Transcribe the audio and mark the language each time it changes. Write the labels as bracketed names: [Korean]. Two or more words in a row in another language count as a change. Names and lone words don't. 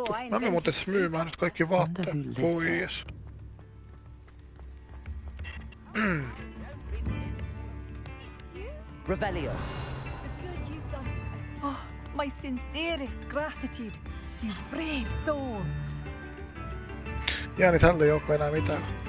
[Finnish] Mä menen muuten siis myymään nyt kaikki vaatteet pois. [English] Revelio. Oh, my sincerest gratitude, you brave soul. [Finnish] Jää, niin tältä ei olekaan enää mitään.